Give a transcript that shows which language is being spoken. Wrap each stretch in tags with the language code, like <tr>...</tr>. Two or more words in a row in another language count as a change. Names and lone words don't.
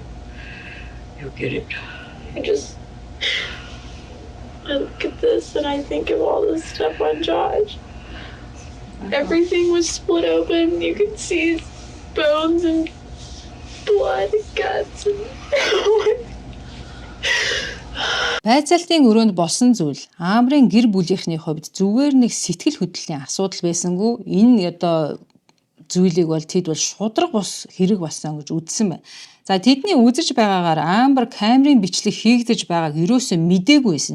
<en>You'll get it. I look at this and I think of all this stuff on Josh. Everything was split open. You could see his bones and blood, guts.</en> <mn>Байцаалтын өрөөнд болсон зүйл Амбрын гэр бүлийнхний хувьд зүгээр нэг сэтгэл хөдлөлийн асуудал байсангүй энэ одоо зүйлийг бол тэд бол шудраг бус хэрэг болсон гэж үзсэн байна. За тэдний үзэж байгаагаар Амбр камерын бичлэг хийгдэж байгааг ерөөсөө мдэггүйсэн.</mn>